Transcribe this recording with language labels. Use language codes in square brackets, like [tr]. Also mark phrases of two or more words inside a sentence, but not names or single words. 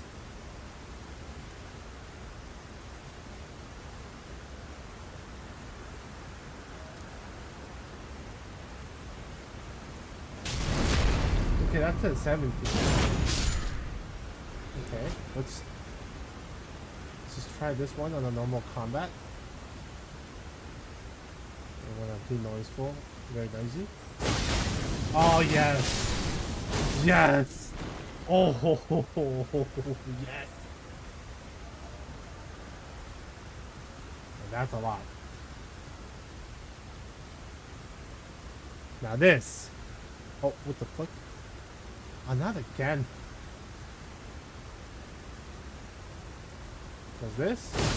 [en] Okay, that's at 17. Okay, let's just try this one on a normal combat. And when I'm too noiseful, very noisy. Oh yes! Yes! Oh ho, ho, ho, ho, ho, yes! And that's a lot. Now this. Oh, what the fuck? Oh, not again. Does this?